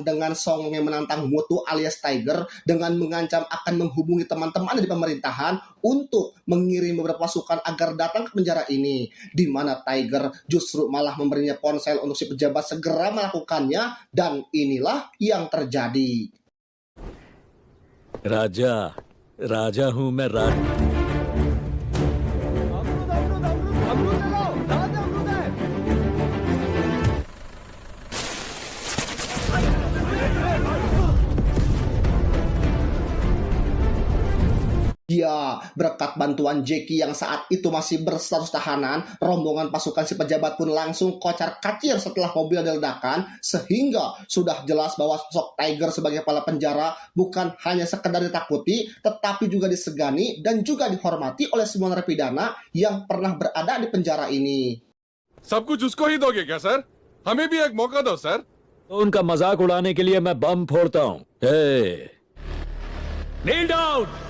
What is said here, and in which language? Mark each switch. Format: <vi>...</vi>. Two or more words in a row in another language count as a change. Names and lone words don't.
<id>dengan songongnya menantang Muthu alias Tiger dengan mengancam akan menghubungi teman-teman di pemerintahan untuk mengirim beberapa pasukan agar datang ke penjara ini, di mana Tiger justru malah memberinya ponsel untuk si pejabat segera melakukannya, dan inilah yang terjadi.</id> <hi>राजा राजा हूँ मैं</hi> <id>Ya, berkat bantuan Jackie yang saat itu masih berstatus tahanan, rombongan pasukan si pejabat pun langsung kocar-kacir setelah mobil diledakan, sehingga sudah jelas bahwa sosok Tiger sebagai kepala penjara bukan hanya sekedar ditakuti, tetapi juga disegani dan juga dihormati oleh semua narapidana yang pernah berada di penjara ini.</id> <hi>सब कुछ उसको ही दोगे क्या सर? हमें भी एक मौका दो सर. तो उनका मजाक उड़ाने के लिए मैं बम फोड़ता हूँ.</hi> <en>Kneel down.</en>